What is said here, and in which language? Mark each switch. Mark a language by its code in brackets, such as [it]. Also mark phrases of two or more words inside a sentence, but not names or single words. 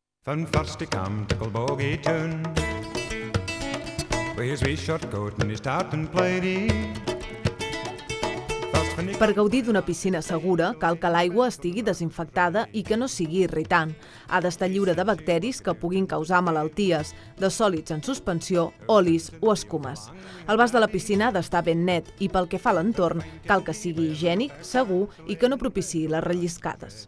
[sco] Van first he come to Kilbogie town, with his wee short coat and his tartan plaidie. [ca] Per gaudir d'una piscina segura, cal que l'aigua estigui desinfectada i que no sigui irritant. Ha d'estar lliure de bacteris que puguin causar malalties, de sòlids en suspensió, olis o escumes. El vas de la piscina ha d'estar ben net i pel que fa a l'entorn, cal que sigui higiènic, segur i que no propiciï les relliscades.